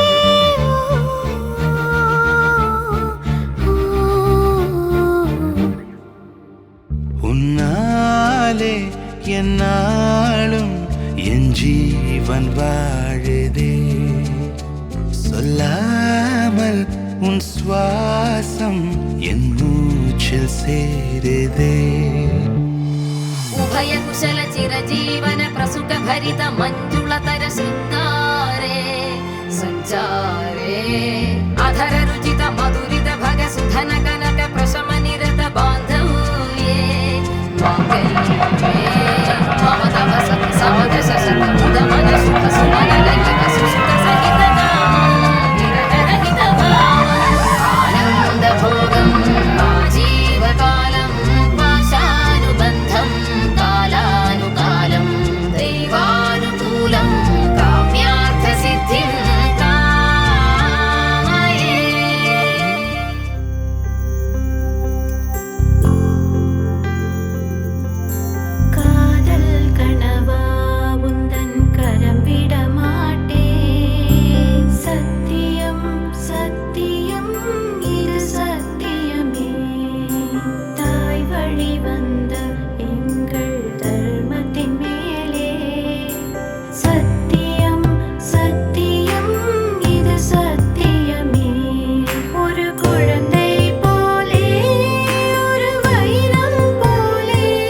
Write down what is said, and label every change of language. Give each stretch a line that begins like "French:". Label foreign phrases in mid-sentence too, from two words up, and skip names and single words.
Tamil: உன்னாலே என்னாலும் என் ஜீவன் வாழுதே சொல்லாமல் உன் சுவாசம் என் மூச்சில் சேருதே
Sanskrit: उभय कुशल चिरजीवन प्रसुख भरित मंजुलतर शृंगारे संचारे अधर रुचित मधुरित भग सुधन कनक प्रशम निरत बांधव्ये मांगल्ये मम तव सत समद शशत मुद मन सुख सुमन ललित सुसुत सहित विरह रहित आनंद भोगम आजीव कालम पाशानुबंधम कालानुकालं दैवानुकूलं काम्यार्थ सिद्धिं कामये
Tamil: காதல் கனவா உந்தன் கரம் விட மாட்டேன் சத்தியம் சத்தியம் இது சத்தியமே தாய் வழி வந்த எங்கள் தர்மத்தின் மேலே சத்தியம் சத்தியம் இது சத்தியமே ஒரு குழந்தை போலே ஒரு வைரம் போலே